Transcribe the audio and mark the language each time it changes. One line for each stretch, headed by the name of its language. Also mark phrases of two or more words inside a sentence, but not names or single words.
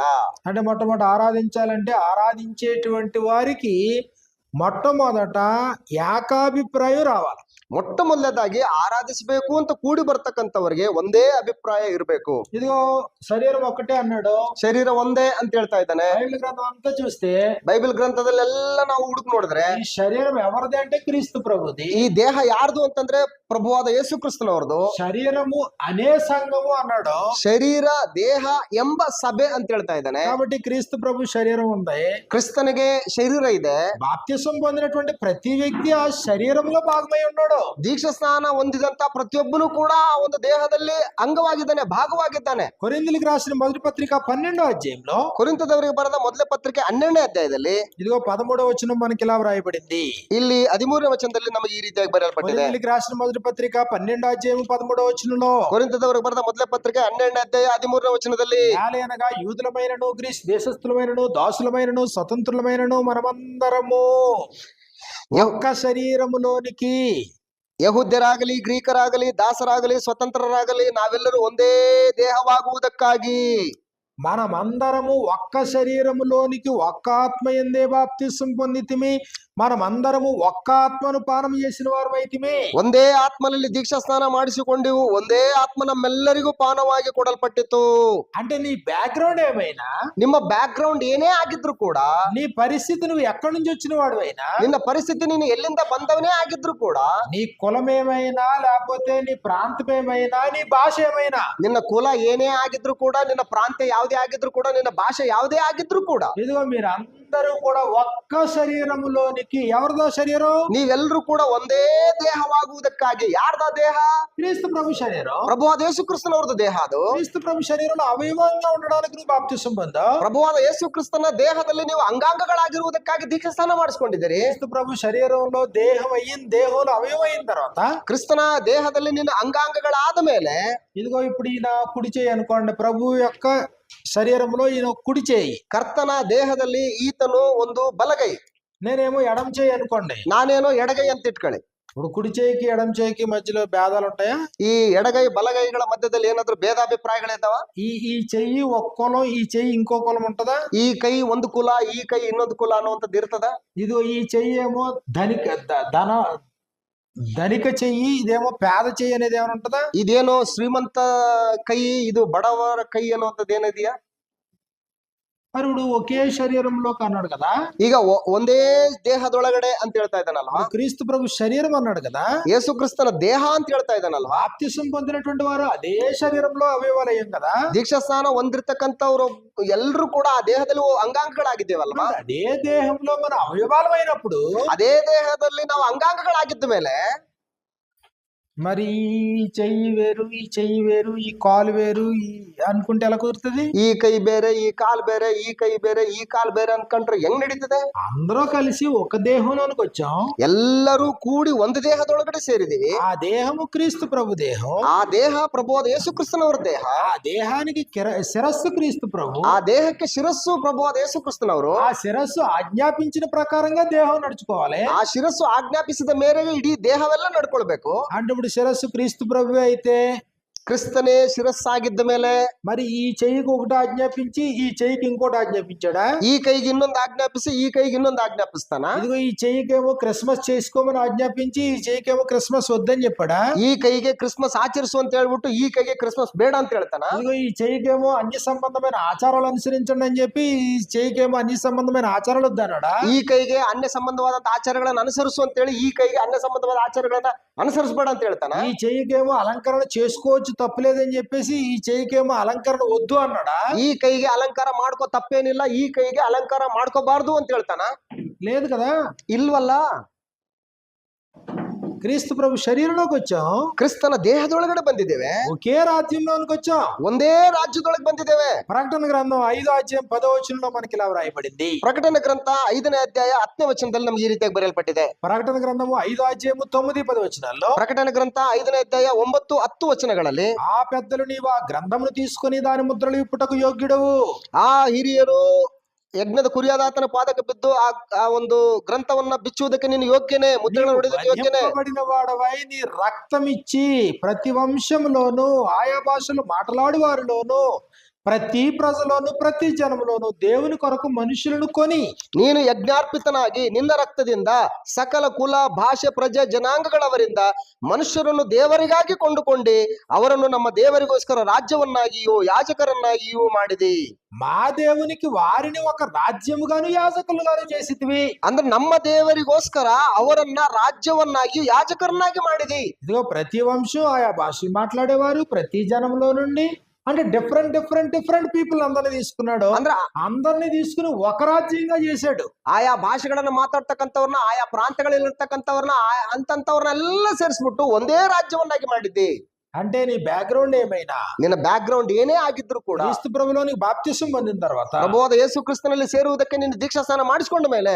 Telugu: అంటే మొట్టమొదటి ఆరాధించాలంటే ఆరాధించేటువంటి వారికి మొట్టమొదట ఏకాభిప్రాయం రావాలి.
Kannada: ಮೊಟ್ಟ ಮೊದಲದಾಗಿ ಆರಾಧಿಸಬೇಕು ಅಂತ ಕೂಡಿ ಬರ್ತಕ್ಕಂಥವ್ರಿಗೆ ಒಂದೇ ಅಭಿಪ್ರಾಯ ಇರಬೇಕು.
Telugu: ఇదిగో శరీరం ఒక్కటే అన్నాడు,
Kannada: ಶರೀರ ಒಂದೇ ಅಂತ ಹೇಳ್ತಾ ಇದ್ದಾನೆ.
Telugu: బైబిల్ గ్రంథం అంతా చూస్తే
Kannada: ಬೈಬಲ್ ಗ್ರಂಥದಲ್ಲೆಲ್ಲ ನಾವು ಹುಡುಕ್ ನೋಡಿದ್ರೆ
Telugu: ఈ శరీరం ఎవరిది అంటే క్రీస్తు ప్రభుది.
Kannada: ಈ ದೇಹ ಯಾರ್ದು ಅಂತಂದ್ರೆ ಪ್ರಭುವಾದ ಯೇಸು ಕ್ರಿಸ್ತನವರದು.
Telugu: శరీరము అనే సంఘము అన్నాడు,
Kannada: ಶರೀರ ದೇಹ ಎಂಬ ಸಭೆ ಅಂತ ಹೇಳ್ತಾ ಇದ್ದಾನೆ.
Telugu: కాబట్టి క్రీస్తు ప్రభు శరీరం ఉంది.
Kannada: ಕ್ರಿಸ್ತನಿಗೆ ಶರೀರ ಇದೆ.
Telugu: బాప్తిసం పొందినటువంటి ప్రతి వ్యక్తి ఆ శరీరంలో భాగమై ఉన్నాడు.
Kannada: ದೀಕ್ಷಾ ಸ್ನಾನ ಹೊಂದಿದಂತ ಪ್ರತಿಯೊಬ್ಬನು ಕೂಡ ಆ ಒಂದು ದೇಹದಲ್ಲಿ ಅಂಗವಾಗಿದ್ದಾನೆ, ಭಾಗವಾಗಿದ್ದಾನೆ.
Telugu: కొరింథీయులకు రాసిన మొదటి పత్రిక 12వ అధ్యాయంలో,
Kannada: ಕೊರಿಂಥದವರಿಗೆ ಬರೆದ ಮೊದಲ ಪತ್ರಿಕೆ 12ನೇ ಅಧ್ಯಾಯದಲ್ಲಿ
Telugu: ఇదిగో 13వ వచనం మనకి ఇలా వ్రాయబడింది.
Kannada: ಇಲ್ಲಿ 13ನೇ ವಚನದಲ್ಲಿ ನಮಗೆ ಈ ರೀತಿಯಾಗಿ ಬರೆಯಲ್ಪಟ್ಟಿದೆ.
Telugu: కొరింథీయులకు రాసిన మొదటి పత్రిక 12వ అధ్యాయం 13వ వచనంలో,
Kannada: ಕೊರಿಂಥದವರಿಗೆ ಬರೆದ ಮೊದಲ ಪತ್ರಿಕೆ 12ನೇ ಅಧ್ಯಾಯ 13ನೇ ವಚನದಲ್ಲಿ,
Telugu: అనగా యూదులమైనను గ్రీస్ దేశస్థులమైనను దాసులమైనను స్వతంత్రులమైనను మనమందరము ఒక్క శరీరములోనికి,
Kannada: ಯಹೂದ್ಯರಾಗಲಿ ಗ್ರೀಕರಾಗಲಿ ದಾಸರಾಗಲಿ ಸ್ವತಂತ್ರರಾಗಲಿ ನಾವೆಲ್ಲರೂ ಒಂದೇ ದೇಹವಾಗುವುದಕ್ಕಾಗಿ
Telugu: మనమందరము ఒక్క శరీరములోనికి ఒక్క ఆత్మ యందే బాప్తిసం పొందితిమి, మనమందరము ఒక్క ఆత్మను పానం చేసిన వారమైతిమి.
Kannada: ಒಂದೇ ಆತ್ಮನಲ್ಲಿ ದೀಕ್ಷಾ ಸ್ನಾನ ಮಾಡಿಸಿಕೊಂಡಿವು, ಒಂದೇ ಆತ್ಮ ನಮ್ಮೆಲ್ಲರಿಗೂ ಪಾನವಾಗಿ ಕೊಡಲ್ಪಟ್ಟಿತು.
Telugu: అంటే నీ బ్యాక్గ్రౌండ్ ఏమైనా,
Kannada: ನಿಮ್ಮ ಬ್ಯಾಕ್ ಗ್ರೌಂಡ್ ಏನೇ ಆಗಿದ್ರು ಕೂಡ,
Telugu: నీ పరిస్థితి నువ్వు ఎక్కడి నుంచి వచ్చిన వాడువైనా,
Kannada: ನಿನ್ನ ಪರಿಸ್ಥಿತಿ ನೀನು ಎಲ್ಲಿಂದ ಬಂದವನೇ ಆಗಿದ್ರು ಕೂಡ,
Telugu: నీ కులం ఏమైనా లేకపోతే నీ ప్రాంతం ఏమైనా నీ భాష ఏమైనా,
Kannada: ನಿನ್ನ ಕುಲ ಏನೇ ಆಗಿದ್ರು ಕೂಡ, ನಿನ್ನ ಪ್ರಾಂತ್ಯ ಯಾವುದೇ ಆಗಿದ್ರು ಕೂಡ, ನಿನ್ನ ಭಾಷೆ ಯಾವುದೇ ಆಗಿದ್ರು ಕೂಡ,
Telugu: ఇదిగో మీరు అందరూ కూడా ఒక్క శరీరములోనికి, ఎవరిదో శరీరం,
Kannada: ನೀವೆಲ್ಲರೂ ಕೂಡ ಒಂದೇ ದೇಹವಾಗುವುದಕ್ಕಾಗಿ. ಯಾರ್ದ ದೇಹ?
Telugu: క్రీస్తు ప్రభు శరీరం.
Kannada: ಪ್ರಭುವಾದ ಯೇಸು ಕ್ರಿಸ್ತನವರದು ದೇಹ ಅದು.
Telugu: క్రీస్తు ప్రభు శరీరంలో అవయవంగా ఉండడానికి నువ్వు బాప్తిసం పొందావు.
Kannada: ಪ್ರಭುವಾದ ಯೇಸು ಕ್ರಿಸ್ತನ ದೇಹದಲ್ಲಿ ನೀವು ಅಂಗಾಂಗಗಳಾಗಿರುವುದಕ್ಕಾಗಿ ದೀಕ್ಷಾ ಸ್ನಾನ ಮಾಡಿಸಿಕೊಂಡಿದ್ದೀರಿ.
Telugu: క్రీస్తు ప్రభు శరీరంలో దేహం అయ్యింది, దేహంలో అవయవం అయిన తర్వాత,
Kannada: ಕ್ರಿಸ್ತನ ದೇಹದಲ್ಲಿ ನಿನ್ನ ಅಂಗಾಂಗಗಳಾದ ಮೇಲೆ,
Telugu: ఇదిగో ఇప్పుడు ఈయన కుడి చేయి అనుకోండి, ప్రభు యొక్క శరీరంలో ఈయన కుడి చేయి,
Kannada: ಕರ್ತನ ದೇಹದಲ್ಲಿ ಈತನು ಒಂದು ಬಲಗೈ,
Telugu: నేనేమో ఎడం చేయి అనుకోండి.
Kannada: ನಾನೇನೋ ಎಡಗೈ ಅಂತ ಇಟ್ಕೊಳ್ಳಿ.
Telugu: ఇప్పుడు కుడి చేయికి ఎడం చేయికి మధ్యలో భేదాలు ఉంటాయా?
Kannada: ಈ ಎಡಗೈ ಬಲಗೈಗಳ ಮಧ್ಯದಲ್ಲಿ ಏನಾದ್ರೂ ಭೇದಾಭಿಪ್ರಾಯಗಳಿದ್ದಾವ?
Telugu: ఈ చెయ్యి ఒక కులం, ఈ చెయ్యి ఇంకో కులం ఉంటదా?
Kannada: ಈ ಕೈ ಒಂದು ಕುಲ, ಈ ಕೈ ಇನ್ನೊಂದು ಕುಲ ಅನ್ನುವಂಥದ್ದು ಇರ್ತದ?
Telugu: ఇది ఈ చెయ్యి ఏమో ధనిక చెయ్యి, ఇదేమో పేద చెయ్యి అనేది ఏమైనా ఉంటదా?
Kannada: ಇದೇನೋ ಶ್ರೀಮಂತ ಕೈ, ಇದು ಬಡವರ ಕೈ ಅನ್ನುವಂಥದ್ದು ಏನಿದೆಯಾ?
Telugu: మరి ఇప్పుడు ఒకే శరీరంలో అన్నాడు కదా,
Kannada: ಈಗ ಒಂದೇ ದೇಹದೊಳಗಡೆ ಅಂತ ಹೇಳ್ತಾ ಇದ್ದಾನಲ್ವಾ?
Telugu: క్రీస్తు ప్రభు శరీరం అన్నాడు కదా,
Kannada: ಯೇಸು ಕ್ರಿಸ್ತನ ದೇಹ ಅಂತ ಹೇಳ್ತಾ ಇದ್ದಾನಲ್ವಾ?
Telugu: బాప్తిసం పొందినటువంటి వారు అదే శరీరంలో అవయవాలయం కదా,
Kannada: ದೀಕ್ಷಾ ಸ್ನಾನ ಹೊಂದಿರ್ತಕ್ಕಂಥವ್ರು ಎಲ್ಲರೂ ಕೂಡ ಆ ದೇಹದಲ್ಲಿ ಅಂಗಾಂಗಗಳಾಗಿದ್ದೇವಲ್ವಾ?
Telugu: అదే దేహంలో మన అవయవాలమైనప్పుడు,
Kannada: ಅದೇ ದೇಹದಲ್ಲಿ ನಾವು ಅಂಗಾಂಗಗಳಾಗಿದ್ದ ಮೇಲೆ,
Telugu: మరి ఈ చెయ్యి వేరు, ఈ చెయ్యి వేరు, ఈ కాలు వేరు అనుకుంటే ఎలా కుదురుతుంది?
Kannada: ಈ ಕೈ ಬೇರೆ, ಈ ಕಾಲ್ ಬೇರೆ, ಈ ಕೈ ಬೇರೆ, ಈ ಕಾಲ್ ಬೇರೆ ಅನ್ಕೊಂಡ್ರೆ ಹೆಂಗ್ ನಡೀತದೆ?
Telugu: అందరూ కలిసి ఒక దేహంలోనికి వచ్చాం,
Kannada: ಎಲ್ಲರೂ ಕೂಡಿ ಒಂದು ದೇಹದೊಳಗಡೆ ಸೇರಿದೀವಿ.
Telugu: ఆ దేహము క్రీస్తు ప్రభు దేహం,
Kannada: ಆ ದೇಹ ಪ್ರಭುವಾದ ಯೇಸು ಕ್ರಿಸ್ತನವರ ದೇಹ.
Telugu: ఆ దేహానికి శిరస్సు క్రీస్తు ప్రభు,
Kannada: ಆ ದೇಹಕ್ಕೆ ಶಿರಸ್ಸು ಪ್ರಭುವಾದ ಯೇಸು ಕ್ರಿಸ್ತನವರು.
Telugu: ఆ శిరస్సు ఆజ్ఞాపించిన ప్రకారంగా దేహం నడుచుకోవాలి.
Kannada: ಆ ಶಿರಸ್ಸು ಆಜ್ಞಾಪಿಸಿದ ಮೇರೆಗೆ ಇಡೀ ದೇಹವೆಲ್ಲ ನಡ್ಕೊಳ್ಬೇಕು.
Telugu: అంటే ఇప్పుడు శిరస్సు క్రీస్తు ప్రభు అయితే
Kannada: ಕ್ರಿಸ್ತನೇ ಶಿರಸ್ಸಾಗಿದ್ದ ಮೇಲೆ
Telugu: మరి ఈ చెయ్యికి ఒకటి ఆజ్ఞాపించి ఈ చెయ్యికి ఇంకోటి ఆజ్ఞాపించాడా?
Kannada: ಈ ಕೈಕಿ ಇನ್ನೊಂದು ಆಜ್ಞಾಪಿಸಿ ಈ ಕೈಕಿ ಇನ್ನೊಂದು ఆజ్ఞాపిస్తానా?
Telugu: ఇదిగో ఈ చెయ్యికేమో క్రిస్మస్ చేసుకోమని ఆజ్ఞాపించి ఈ చెయ్యికేమో క్రిస్మస్ వద్దని చెప్పాడా?
Kannada: ಈ ಕೈಗೆ ಕ್ರಿಸ್ಮಸ್ ಆಚರಿಸು ಅಂತ ಹೇಳ್ಬಿಟ್ಟು ಈ ಕೈಗೆ ಕ್ರಿಸ್ಮಸ್ ಬೇಡ ಅಂತ ಹೇಳ್ತಾనా?
Telugu: ఇదిగో ఈ చెయ్యికేమో అన్య సంబంధమైన ఆచారాలు అనుసరించండి అని చెప్పి ఈ చెయ్యికేమో అన్య సంబంధమైన ఆచారాలు వద్దన్నాడా?
Kannada: ಈ ಕೈಗೆ ಅನ್ಯ ಸಂಬಂಧವಾದಂತ ಆಚಾರಗಳನ್ನು ಅನುಸರಿಸು ಅಂತ ಹೇಳಿ ಈ ಕೈಗೆ ಅನ್ಯ ಸಂಬಂಧವಾದ ಆಚಾರಗಳನ್ನ ಅನುಸರಿಸಬೇಡ ಅಂತ ಹೇಳ್ತಾನ?
Telugu: ఈ చెయ్యికేమో అలంకరణ చేసుకోవచ్చు తప్పులేదని చెప్పేసి ఈ చెయ్యికేమో అలంకరణ వద్దు అన్నాడా?
Kannada: ಈ ಕೈಗೆ ಅಲಂಕಾರ ಮಾಡ್ಕೋ ತಪ್ಪೇನಿಲ್ಲ, ಈ ಕೈಗೆ ಅಲಂಕಾರ ಮಾಡ್ಕೋಬಾರ್ದು ಅಂತ ಹೇಳ್ತಾನ?
Telugu: లేదు కదా.
Kannada: ಇಲ್ವಲ್ಲ.
Telugu: క్రీస్తు ప్రభు శరీరంలోకి వచ్చాం,
Kannada: ಕ್ರಿಸ್ತನ ದೇಹದೊಳಗಡೆ ಬಂದಿದ್ದೇವೆ,
Telugu: ఒకే రాజ్యంలోనికి వచ్చాం,
Kannada: ಒಂದೇ ರಾಜ್ಯದೊಳಗೆ ಬಂದಿದ್ದೇವೆ.
Telugu: ప్రకటన గ్రంథం 5:10 మనకి ఇలా వ్రాయబడింది.
Kannada: ಪ್ರಕಟಣೆ ಗ್ರಂಥ 5ನೇ ಅಧ್ಯಾಯ 10ನೇ ವಚನದಲ್ಲಿ ನಮ್ಗೆ ಈ ರೀತಿಯಾಗಿ ಬರೆಯಲ್ಪಟ್ಟಿದೆ.
Telugu: ప్రకటన గ్రంథము 5:9-10
Kannada: ಪ್ರಕಟಣೆ ಗ್ರಂಥ 5ನೇ ಅಧ್ಯಾಯ 9-10 ವಚನಗಳಲ್ಲಿ
Telugu: ఆ పెద్దలు నీవు ఆ గ్రంథమును తీసుకొని దాని ముద్రలు విప్పుటకు యోగ్యుడవు.
Kannada: ಆ ಹಿರಿಯರು ಯಜ್ಞದ ಕುರಿಯಾದಾತನ ಪಾದಕ್ಕೆ ಬಿದ್ದು ಆ ಒಂದು ಗ್ರಂಥವನ್ನ ಬಿಚ್ಚುವುದಕ್ಕೆ ನೀನು ಯೋಗ್ಯನೇ, ಮುದ್ರೆಗಳನ್ನು ಹೊಡೆದಕ್ಕೆ ಯೋಗ್ಯನೇ.
Telugu: వధింపబడిన వాడవై నీ రక్తం ఇచ్చి ప్రతి వంశంలోను ఆయా భాషలు మాట్లాడు వారిలోను ప్రతి ప్రజలోను ప్రతి జనములోను దేవుని కొరకు మనుషులను కొని
Kannada: ನೀನು ಯಜ್ಞಾರ್ಪಿತನಾಗಿ ನಿನ್ನ ರಕ್ತದಿಂದ ಸಕಲ ಕುಲ ಭಾಷೆ ಪ್ರಜೆ ಜನಾಂಗಗಳವರಿಂದ ಮನುಷ್ಯರನ್ನು ದೇವರಿಗಾಗಿ ಕೊಂಡುಕೊಂಡು ಅವರನ್ನು ನಮ್ಮ ದೇವರಿಗೋಸ್ಕರ ರಾಜ್ಯವನ್ನಾಗಿಯೂ ಯಾಜಕರನ್ನಾಗಿಯೂ ಮಾಡಿದಿ.
Telugu: మా దేవునికి వారిని ఒక రాజ్యముగాను యాజకులుగాను చేసితివి.
Kannada: ಅಂದ್ರೆ ನಮ್ಮ ದೇವರಿಗೋಸ್ಕರ ಅವರನ್ನ ರಾಜ್ಯವನ್ನಾಗಿ ಯಾಜಕರನ್ನಾಗಿ ಮಾಡಿದಿ.
Telugu: ఇదిగో ప్రతి వంశం ఆయా భాషలు మాట్లాడేవారు ప్రతి జనంలో నుండి, అంటే
English: different people
Telugu: అందరిని తీసుకున్నాడు.
Kannada: ಅಂದ್ರೆ
Telugu: అందరిని తీసుకుని ఒక రాజ్యంగా చేశాడు.
Kannada: ಆಯಾ ಭಾಷೆಗಳನ್ನ ಮಾತಾಡ್ತಕ್ಕಂಥವ್ರನ್ನ, ಆಯಾ ಪ್ರಾಂತ್ಯಗಳಲ್ಲಿರ್ತಕ್ಕಂಥವ್ರನ್ನ ಅಂತಂತವ್ರನ್ನೆಲ್ಲ ಸೇರಿಸ್ಬಿಟ್ಟು ಒಂದೇ ರಾಜ್ಯವನ್ನಾಗಿ ಮಾಡಿದ್ದಿ.
Telugu: అంటే నీ బ్యాక్గ్రౌండ్ ఏమైనా,
Kannada: ನಿನ್ನ ಬ್ಯಾಕ್ ಗ್ರೌಂಡ್ ಏನೇ ಆಗಿದ್ರು ಕೂಡ
Telugu: క్రీస్తు ప్రభులో నీకు బాప్తిసం పొందిన తర్వాత,
Kannada: ಪ್ರಭುವಾದ ಯೇಸು ಕ್ರಿಸ್ತನಲ್ಲಿ ಸೇರುವುದಕ್ಕೆ ನೀನು ದೀಕ್ಷಾ ಸ್ನಾನ ಮಾಡಿಸಿಕೊಂಡ ಮೇಲೆ,